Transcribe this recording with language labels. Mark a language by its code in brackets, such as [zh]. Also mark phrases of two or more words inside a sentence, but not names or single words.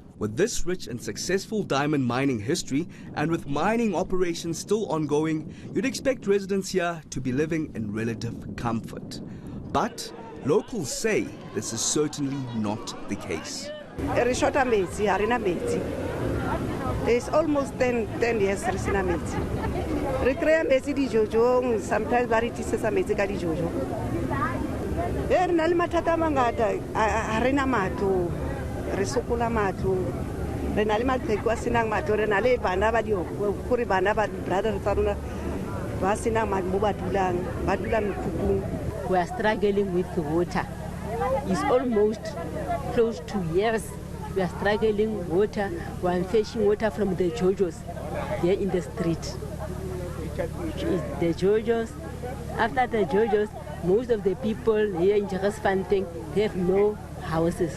[en] With this rich and successful diamond mining history, and with mining operations still ongoing, you'd expect residents here to be living in relative comfort. But locals say this is certainly not the case. It's almost 10 years sometimes [tn] re sokola matlo re na le maqheku a senang matlo re na le bana ba gore bana ba brother tsa rona ba senang matlo mo ba dula mekhukhung. [en] We are struggling with water. It's almost close to years. We are struggling water. We are fetching water from the Jojos there in the street. The Jojos. After the Jojos, most of the people here in Jagersfontein have no houses.